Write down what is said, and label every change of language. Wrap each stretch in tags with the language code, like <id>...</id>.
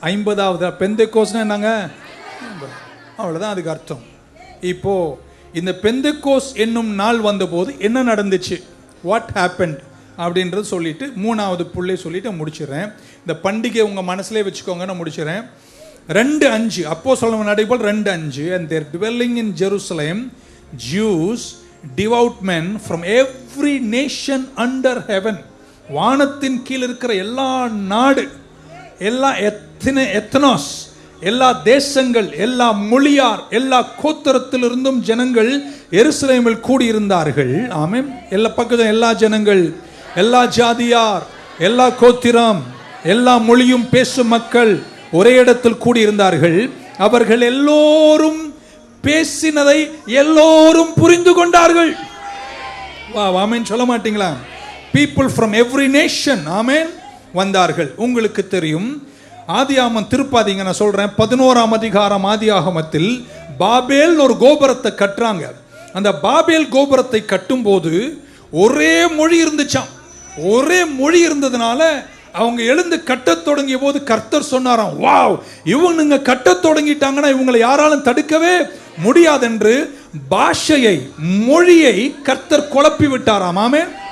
<ta>50வது பெந்தெக்கோஸ்ட்னா என்னங்க? அவ்வளோதான் அதுக்கு அர்த்தம். இப்போ இந்த பெந்தெக்கோஸ்ட் என்னும் நாள் வந்தபோது என்ன நடந்துச்சு,</ta> <en>what happened</en> <ta>அப்படின்றது சொல்லிட்டு 3வது புள்ளை சொல்லிட்டு முடிச்சிடறேன். இந்த பண்டிகை உங்க மனசுலேயே வச்சுக்கோங்க, நான் முடிச்சிடறேன்.</ta> <en>2:5 அப்போஸ்தலர் நடைபோல் 2:5 and their dwelling in Jerusalem Jews devout men from every nation under heaven.</en> <ta>வானத்தின் கீழ் இருக்கிற எல்லா நாடு, எல்லா எத்னோஸ், எல்லா தேசங்கள், எல்லா மொழியார், எல்லா கோத்திரத்திலிருந்தும் ஜனங்கள் எருசலேமில் கூடியிருந்தார்கள். ஆமென். எல்லா பக்கத்தும் எல்லா ஜனங்கள், எல்லா ஜாதியார், எல்லா கோத்திரம், எல்லா மொழியும் பேசும் மக்கள் ஒரே இடத்தில் கூடியிருந்தார்கள். அவர்கள் எல்லோரும் பேசினதை எல்லோரும் புரிந்து கொண்டார்கள். ஆமென் சொல்ல மாட்டீங்களா?</ta> <en>people from every nation,</en> <ta>ஆமென், வந்தார்கள். உங்களுக்கு தெரியும், ஆதியாகமம் திருப்பாதீங்க, நான் சொல்றேன். 11ஆம் அதிகாரம் ஆதியாகமத்தில் பாபேல் ஒரு கோபுரத்தை கட்டுறாங்க. அந்த பாபேல் கோபுரத்தை கட்டும் போது ஒரே மொழி இருந்துச்சாம். ஒரே மொழி இருந்ததுனால அவங்க எழுந்து கட்டத் தொடங்கிய போது கர்த்தர் சொன்னாராம், வாவ், இவங்க கட்டத் தொடங்கிட்டாங்கன்னா இவங்களை யாராலும் தடுக்கவே முடியாது என்று பாஷையை, மொழியை கர்த்தர் குழப்பி விட்டாராம். ஆமென்.</ta>